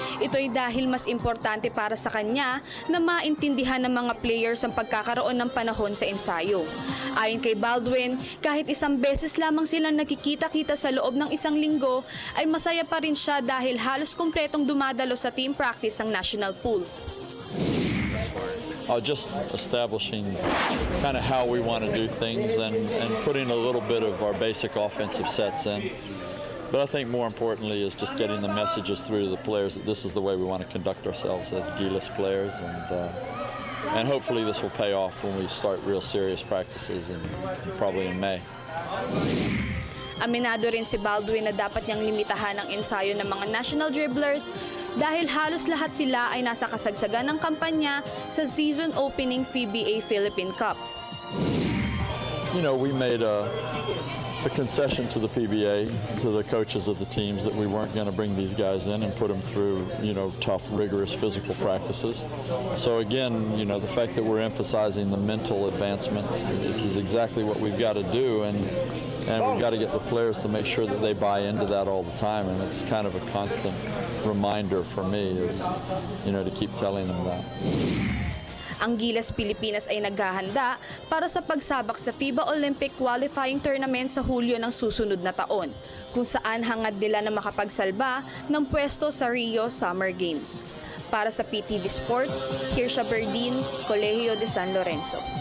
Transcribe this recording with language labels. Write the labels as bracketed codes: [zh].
[tl] Ito'y dahil mas importante para sa kanya na maintindihan ng mga players ang pagkakaroon ng panahon sa ensayo. Ayon kay Baldwin, kahit 1 beses lamang silang nakikita-kita sa loob ng 1 linggo, ay masaya pa rin siya dahil halos kumpletong dumadalo sa team practice ng National Pool. [en] Just establishing kind of how we want to do things and putting a little bit of our basic offensive sets in. But I think more importantly is just getting the messages through to the players that this is the way we want to conduct ourselves as Gilas players, and hopefully this will pay off when we start real serious practices probably in May. [tl] Aminado rin si Baldwin na dapat niyang limitahan ang ensayo ng mga national dribblers dahil halos lahat sila ay nasa kasagsagan ng kampanya sa season opening PBA Philippine Cup. [en] You know, we made a concession to the PBA, to the coaches of the teams, that we weren't going to bring these guys in and put them through, you know, tough, rigorous physical practices. So again, you know, the fact that we're emphasizing the mental advancements, this is exactly what we've got to do, and we've got to get the players to make sure that they buy into that all the time, and it's kind of a constant reminder for me, is, you know, to keep telling them that. [tl] Ang Gilas Pilipinas ay naghahanda para sa pagsabak sa FIBA Olympic Qualifying Tournament sa Hulyo ng susunod na taon, kung saan hangad nila na makapagsalba ng pwesto sa Rio Summer Games. Para sa PTV Sports, Kirsha Berdin, Colegio de San Lorenzo.